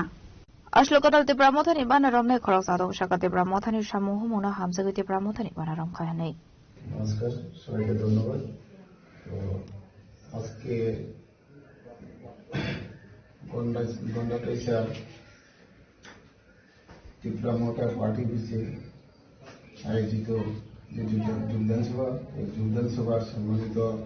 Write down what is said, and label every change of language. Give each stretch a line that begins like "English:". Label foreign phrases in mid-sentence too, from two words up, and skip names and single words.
Kok Borok: Ashlokatal te pramothani bana romne khorok sado shakate pramothani samu humuna hamsagite te pramothani bana rom khainai
Bangla: নমস্কার সবাইকে ধন্যবাদ আজকে গন্ডাটাইসা ত্রিপুরা মোটর পার্টি অফিসে আয়োজিত যে যোগদান সভার সম্মানিত